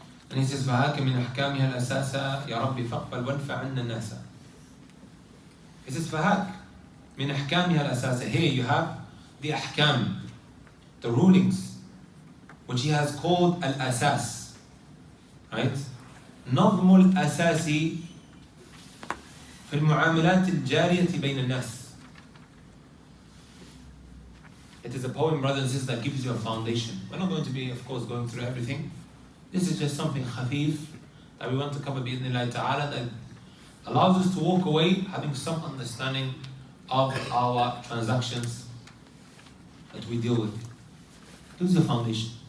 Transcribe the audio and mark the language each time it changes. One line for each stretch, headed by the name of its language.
English: And he says,
Arabic: فَهَاكَ مِنْ أَحْكَامِهَا الْأَسَاسَ يَا رَبِّ فَاقْبَلْ وَانْفَعْ عَنَّا النَّاسَ.
English: He says,
Arabic: فَهَاكَ مِنْ أَحْكَامِهَا الْأَسَاسَ.
English: Here you have the ahkam, the rulings, which he has called al-asas. Right?
Arabic: نظم الأساسي في المعاملات الجارية بين الناس.
English: It is a poem, brothers and sisters, that gives you a foundation. We're not going to be, of course, going through everything. This is just something khafif that we want to cover bi'idhnillahi ta'ala, that allows us to walk away having some understanding of our transactions that we deal with. This is the foundation.